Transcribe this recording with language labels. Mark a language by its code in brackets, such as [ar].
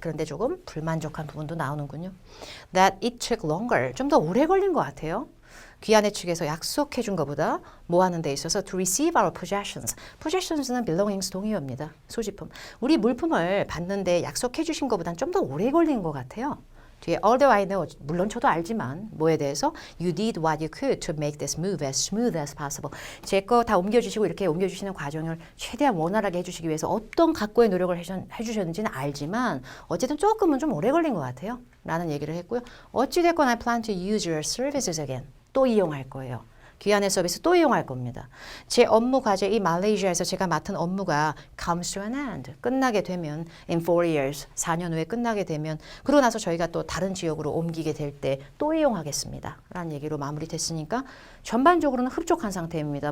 [ko] 그런데 조금 불만족한 부분도 나오는군요. [en] That it took longer. [ko] 좀 더 오래 걸린 것 같아요. 귀하네 측에서 약속해 준 것보다 뭐 하는 데 있어서 [en] to receive our possessions. [ko] possessions는 belongings 동의어입니다. 소지품. 우리 물품을 받는데 약속해 주신 것보다는 좀 더 오래 걸린 것 같아요. 뒤에 [en] although I know, [ko] 물론 저도 알지만 뭐에 대해서 [en] you did what you could to make this move as smooth as possible. [ko] 제 거 다 옮겨주시고 이렇게 옮겨주시는 과정을 최대한 원활하게 해주시기 위해서 어떤 각고의 노력을 해주셨는지는 알지만 어쨌든 조금은 좀 오래 걸린 것 같아요. 라는 얘기를 했고요. 어찌됐건 [en] I plan to use your services again. [ko] 또 이용할 거예요. 귀환의 서비스 또 이용할 겁니다. 제 업무 과제 이 말레이시아에서 제가 맡은 업무가 [en] comes to an end. [ko] 끝나게 되면 [en] in 4 years, [ko] 4년 후에 끝나게 되면 그러고 나서 저희가 또 다른 지역으로 옮기게 될 때 또 이용하겠습니다. 라는 얘기로 마무리됐으니까 전반적으로는 흡족한 상태입니다.